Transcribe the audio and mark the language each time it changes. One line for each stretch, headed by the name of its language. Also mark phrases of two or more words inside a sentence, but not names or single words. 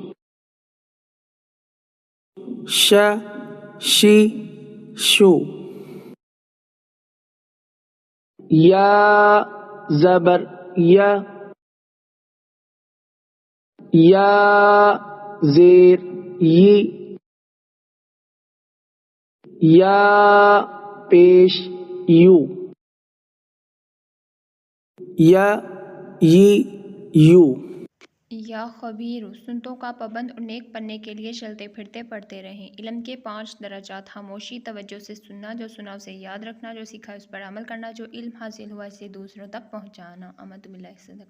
Urdu: ش شی شو یا زبر یا یا زیر یی یا پیش یو یا یی یو یا خبیر سنتوں کا پابند اور نیک بننے کے لیے چلتے پھرتے پڑھتے رہیں۔ علم کے 5 درجات: خاموشی، توجہ سے سننا، جو سنا اسے یاد رکھنا، جو سیکھا اس پر عمل کرنا، جو علم حاصل ہوا اسے دوسروں تک پہنچانا۔
Arabic: اعوذ باللہ من الشیطان الرجیم۔